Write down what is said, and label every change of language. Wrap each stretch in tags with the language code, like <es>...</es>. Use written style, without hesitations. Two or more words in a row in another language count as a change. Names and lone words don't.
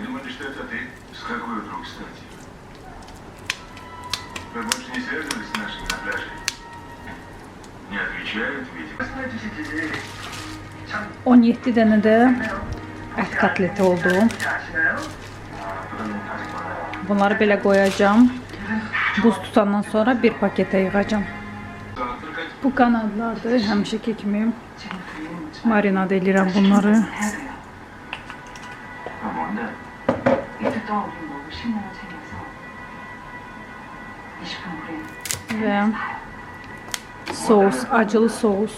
<ru>что это ты? С какой вдруг стати? Вы больше не связывались с нашими на пляже? Не отвечают, видимо.</ru> <tr>17 tane de et katleti oldu.</tr> <az>Bunları belə koyacağım. Buz tutandan sonra bir pakete yığacağım. Bu kanadlardır. Həmişəki kimi marinad edirəm bunları. Və sos, acılı sos.</az>